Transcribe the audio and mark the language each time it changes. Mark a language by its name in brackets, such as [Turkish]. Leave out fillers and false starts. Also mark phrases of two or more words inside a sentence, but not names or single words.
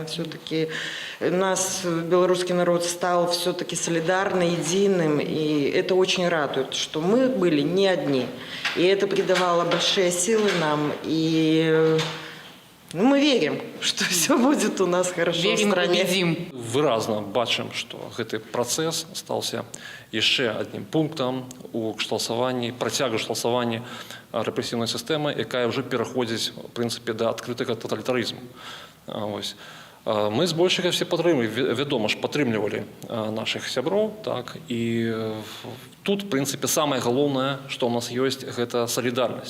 [Russian] Все-таки нас, белорусский народ, стал все-таки солидарным, единым. И это очень радует, что мы были не одни. И это придавало большие силы нам. И мы верим, что все будет у нас хорошо в стране. [Belarusian] Выразна бачым, што гэты працэс стаўся яшчэ адным пунктам у працягу шталсавання рэпрэсіўнай сістэмы, якая ўжо пераходзіць у прынцыпе да адкрытага таталітарызму. Мы збольшага все вядома ж падтрымлівалі нашых сяброў, так, і тут, в прынцыпе, самае галоўнае, што ў нас ёсць, гэта салідарнасць.